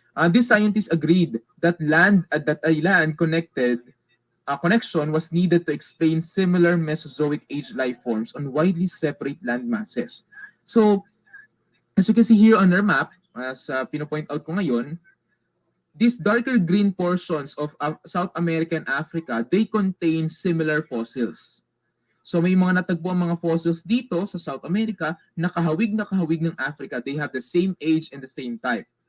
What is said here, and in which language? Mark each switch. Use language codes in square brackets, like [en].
[en] These scientists agreed that a land connection was needed to explain similar Mesozoic age life forms on widely separate land masses. So, as you can see here on our map, [tl] as pinopoint out ko ngayon, [en] these darker green portions of South America and Africa, they contain similar fossils. [tl] So may mga natagpo ang mga fossils dito sa South America na kahawig ng Africa. [en] They have the same age and the same type.